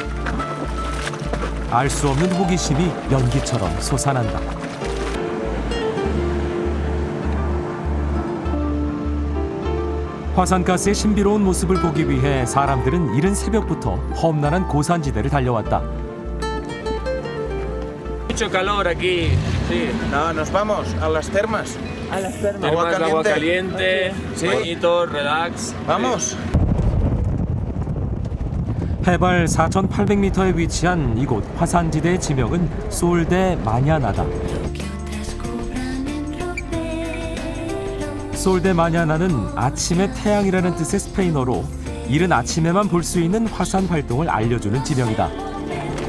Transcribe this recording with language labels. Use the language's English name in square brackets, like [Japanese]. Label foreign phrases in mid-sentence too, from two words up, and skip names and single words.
[Korean] 알 수 없는 호기심이 연기처럼 솟아난다. 화산가스의 신비로운 모습을 보기 위해 사람들은 이른 새벽부터 험난한 고산지대를 달려왔다. [Spanish] Mucho calor aquí, sí. No, nos vamos a las termas. A las termas. Termas de agua caliente. caliente, Sí. bañitos, relax. Vamos. [Korean] 해발 4,800m에 위치한 이곳 화산지대의 지명은 솔데 마냐나다. 솔데 마냐나는 아침의 태양이라는 뜻의 스페인어로 이른 아침에만 볼 수 있는 화산 활동을 알려주는 지명이다.